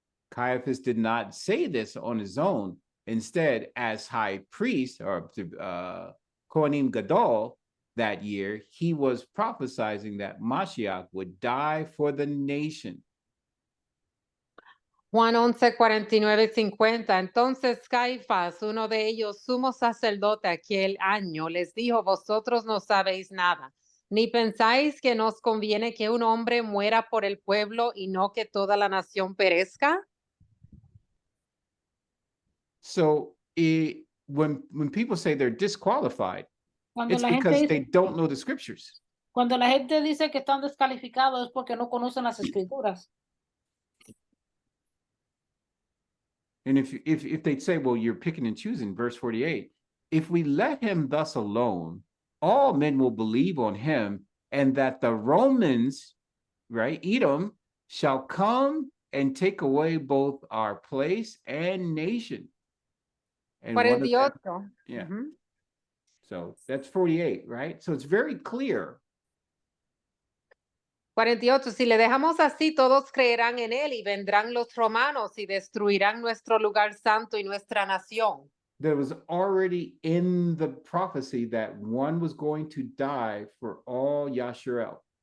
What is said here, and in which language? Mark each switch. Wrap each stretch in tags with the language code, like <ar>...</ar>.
<en>Caiaphas did not say this on his own. Instead, as high priest or Kohanim Gadol that year, he was prophesying that Mashiach would die for the nation.</en> <es>Juan 11:49-50. Entonces Caifás, uno de ellos, sumo sacerdote aquel año, les dijo: vosotros no sabéis nada, ni pensáis que nos conviene que un hombre muera por el pueblo y no que toda la nación perezca.</es> <en>So when people say they're disqualified,</en> <es>Cuando</es> <en>it's</en> <es>la gente</es> <en>because they</en> <es>dice,</es> <en>don't know the scriptures.</en> <es>cuando la gente dice que están descalificados es porque no conocen las escrituras.</es> <en>And if they'd say, well, you're picking and choosing, verse 48, if we let him thus alone, all men will believe on him, and that the Romans, right, Edom, shall come and take away both our place and nation. And one of them, 48. yeah. So that's 48, right? So it's very clear. 48.</en> <es>Si le dejamos así, todos creerán en él y vendrán los romanos y destruirán nuestro lugar santo y nuestra nación.</es> <en>There was already in the prophecy that one was going to die for all Yasharel.</en>